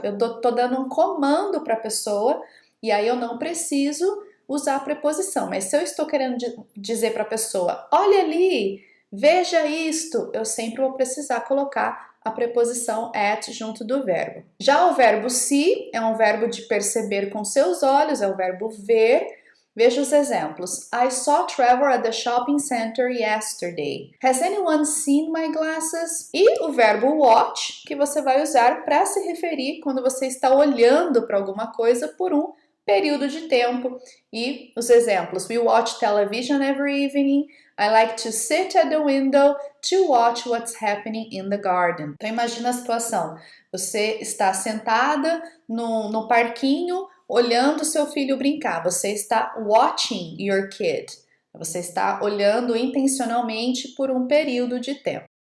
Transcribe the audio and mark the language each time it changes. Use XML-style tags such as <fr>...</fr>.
<pt>Eu tô dando um comando para a pessoa. E aí eu não preciso usar a preposição, mas se eu estou querendo dizer para a pessoa, olha ali, veja isto, eu sempre vou precisar colocar a preposição at junto do verbo. Já o verbo see é um verbo de perceber com seus olhos, é o verbo ver. Veja os exemplos.</pt> <en>I saw Trevor at the shopping center yesterday. Has anyone seen my glasses?</en> <pt>E o verbo watch, que você vai usar para se referir quando você está olhando para alguma coisa por um período de tempo. E os exemplos:</pt> <en>we watch television every evening. I like to sit at the window to watch what's happening in the garden.</en> <pt>Então imagina a situação. Você está sentada no parquinho olhando seu filho brincar. Você está</pt> <en>watching your kid.</en> <pt>Você está olhando intencionalmente por um período de tempo.</pt>